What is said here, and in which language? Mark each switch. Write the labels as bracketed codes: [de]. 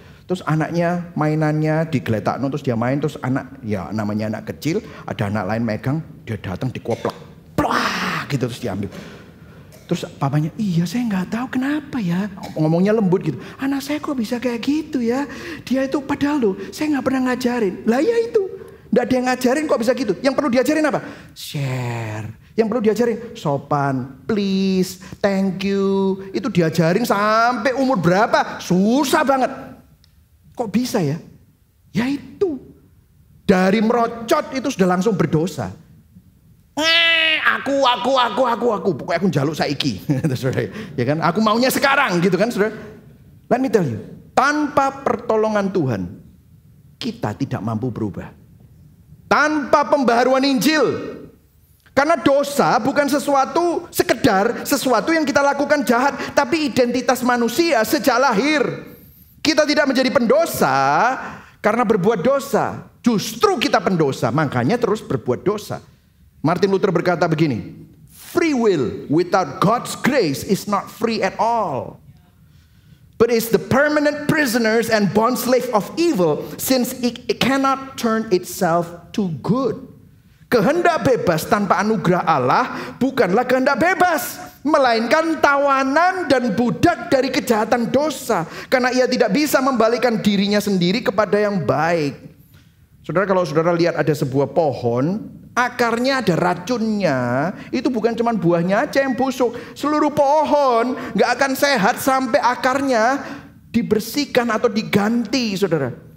[id] Terus anaknya mainannya digeletakno, terus dia main, terus anak, ya namanya anak kecil, ada anak lain megang, dia datang dikoplak, plak gitu, terus diambil. Terus papanya, iya saya nggak tahu kenapa ya, ngomongnya lembut gitu. Anak saya kok bisa kayak gitu ya, dia itu padahal loh, saya nggak pernah ngajarin. Lah ya itu, nggak ada yang ngajarin kok bisa gitu. Yang perlu diajarin apa? Share. Yang perlu diajarin sopan, [en] please, thank you. [id] Itu diajarin sampai umur berapa? Susah banget. Kok bisa ya? Ya itu. Dari merocot itu sudah langsung berdosa. Aku. [jv] Pokoknya aku njaluk saiki. [id] Ya kan? Aku maunya sekarang gitu kan, saudara. [en] Let me tell you. [id] Tanpa pertolongan Tuhan, kita tidak mampu berubah. Tanpa pembaharuan Injil. Karena dosa bukan sekedar sesuatu yang kita lakukan jahat, tapi identitas manusia sejak lahir. Kita tidak menjadi pendosa karena berbuat dosa. Justru kita pendosa, makanya terus berbuat dosa. [en] Martin Luther [id] berkata begini, [en] free will without God's grace is not free at all, but is the permanent prisoners and bondslave of evil, since it cannot turn itself to good. [id] Kehendak bebas tanpa anugerah Allah bukanlah kehendak bebas, melainkan tawanan dan budak dari kejahatan dosa, karena ia tidak bisa membalikkan dirinya sendiri kepada yang baik. Saudara, kalau saudara lihat ada sebuah pohon, akarnya ada racunnya, itu bukan cuma buahnya aja yang busuk, seluruh pohon gak akan sehat sampai akarnya dibersihkan atau diganti, saudara.